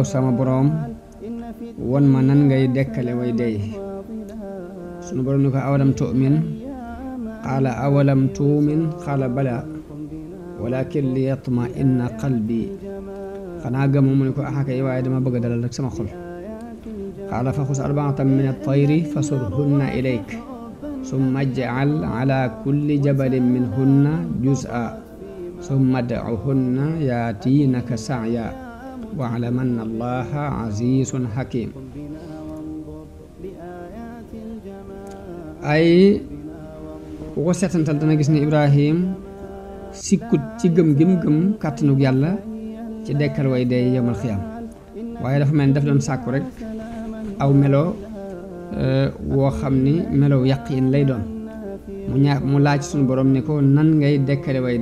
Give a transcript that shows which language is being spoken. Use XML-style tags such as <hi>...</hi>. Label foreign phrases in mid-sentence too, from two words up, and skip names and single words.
<wo>sama boroom won ma nan ngay dekkale way dey sunu boroom ni ko</wo> <ar>أولم تؤمن قال أولم تؤمن قال بلى ولكن ليطمئن قلبي</ar> <wo>xanaa gëmu mu ni ko axakay waaye dama bëgg a dalal rek sama xol</wo> <ar>قال فخذ أربعة من الطير فصرهن إليك ثم اجعل على كل جبل منهن جزءا ثم ادعهن يأتينك سعيا واعلم أن الله عزيز حكيم</ar> <wo>ay ku ko seetantal dana gis ni Ibrahim sikkut ci gëm gim gëm kàttanug yàlla ci dekkal way dee yemal xiyam waaye dafa mel ni daf doon sàkku rek aw melo woo xam ni melow yaqiin lay doon mu laaj suñu borom ni ko nan ngay dekkale way</wo>